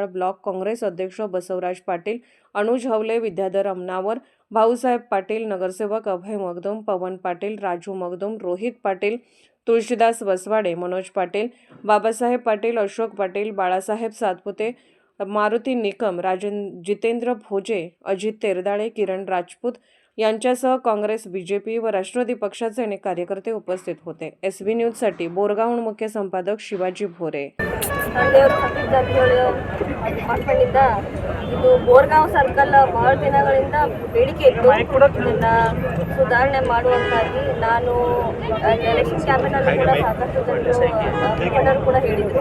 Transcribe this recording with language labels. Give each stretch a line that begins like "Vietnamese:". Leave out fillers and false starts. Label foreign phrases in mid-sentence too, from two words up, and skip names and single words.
Marathi: ब्लॉक काँग्रेस अध्यक्ष बसवराज पाटील, अनुज हवले, विद्याधर अमनावर, भाऊसाहेब पाटील, नगरसेवक अभय मगदुम, पवन पाटील, राजू मगदुम, रोहित पाटील, तुळशीदास वसवाडे, मनोज पाटील, बाबासाहेब पाटील, अशोक पाटील, बाळासाहेब सातपुते, मारुती निकम, जितेंद्र भोजे, अजित तेरदाळे, किरण राजपूत यांच्यासह काँग्रेस, बीजेपी व राष्ट्रवादी पक्षाचे अनेक कार्यकर्ते उपस्थित होते. SB न्यूजसाठी बोरगावहून मुख्य संपादक शिवाजी भोरे.
Kannada: ಇದು ಬೋರ್ಗಾಂವ್ ಸರ್ಕಲ್ ಬಹಳ ದಿನಗಳಿಂದ ಬೇಡಿಕೆ ಇತ್ತು. ಇದನ್ನು ಸುಧಾರಣೆ ಮಾಡುವಂತಾಗಿ ನಾನು
English: election campaignನಲ್ಲಿ
Kannada: ಕೂಡ ಸಾಕಷ್ಟು ಜನರು ಕೂಡ ಹೇಳಿದರು.